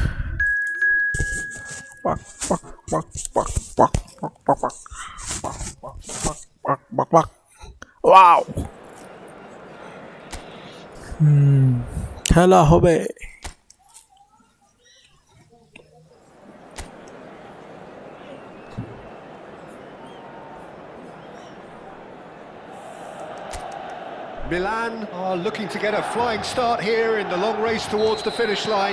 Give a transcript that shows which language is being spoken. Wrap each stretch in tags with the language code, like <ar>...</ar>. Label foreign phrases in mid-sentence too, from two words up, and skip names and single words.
<bn>पक पक पक पक पक पक पक पक पक पक पक वाओ খেলা হবে</bn> <en>Milan are looking to get a flying start here in the long race towards the finish line.</en>